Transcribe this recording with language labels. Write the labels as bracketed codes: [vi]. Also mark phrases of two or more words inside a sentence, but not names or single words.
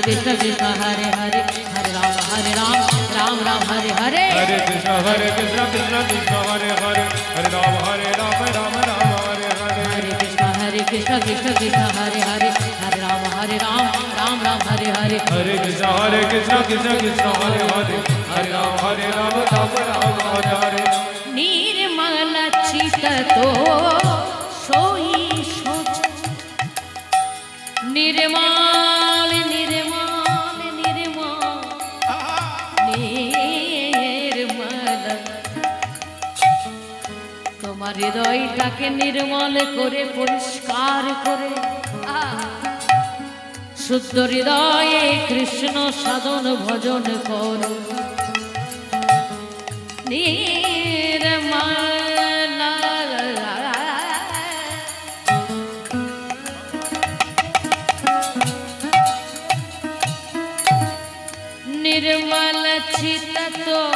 [sa] কৃষ্ণ হরে হরে হরে রাম রাম রাম হরে হরে हरे कृष्ण कृष्ण कृष्ण हरे हरे हरे राम राम हरे हरे हरे कृष्ण कृष्ण कृष्ण हरे हरे हरे राम राम हरे हरे हरे कृष्ण कृष्ण कृष्ण हरे हरे हरे राम राम हरे हरे [hi] निर्मल चित तो सोई सोच निर्मल निर्मल निर्मल निर्मल [bn] তোমার হৃদয়টাকে নির্মল করে পরিষ্কার করে শুদ্ধ হৃদয়ে কৃষ্ণ সাধন ভজন করো [hi] निर्मल चित तो